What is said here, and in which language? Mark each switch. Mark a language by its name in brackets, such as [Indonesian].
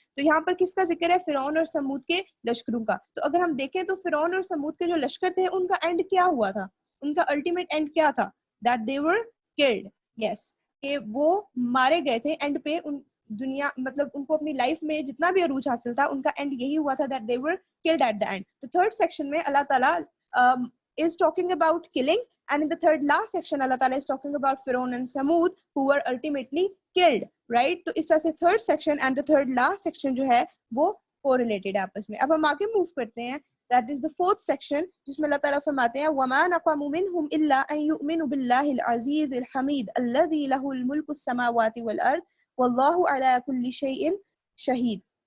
[Urdu] تو یہاں پر کس کا ذکر ہے؟ فرعون اور سمود کے لشکروں کا. تو اگر ہم دیکھیں تو فرعون اور سمود کے جو لشکر تھے ان کا اینڈ کیا ہوا تھا؟ ان کا الٹیمیٹ اینڈ کیا تھا؟ [English] that they were killed. [Urdu] yes, کہ وہ مارے گئے تھے اینڈ پہ. ان دنیا مطلب ان کو اپنی لائف میں جتنا بھی عروج حاصل تھا ان کا اینڈ یہی ہوا تھا [English] that they were killed at the end. [Urdu] تو تھرڈ سیکشن میں [English] اللہ تعالیٰ is talking about killing, and in the third last section Allah Ta'ala is talking about Fir'aun and Samud who were ultimately killed, right? [Urdu] تو اس طرح سے [English] third section and the third last section [Urdu] جو ہے وہ correlated ہے آپس میں. اب ہم آگے موو کرتے ہیں, [English] that is the fourth section [Urdu] جس میں اللہ تعالیٰ فرماتے ہیں [Arabic] وَمَا نَقَمُوا مِنْهُمْ إِلَّا أَن يُؤْمِنُوا بِاللَّهِ الْعَزِيزِ الْحَمِيدِ الَّذِي لَهُ الْمُلْكُ السَّمَاوَاتِ وَالْأَرْضِ وَاللَّهُ عَلَى كُلِّ شَيْءٍ شَهِيدٌ.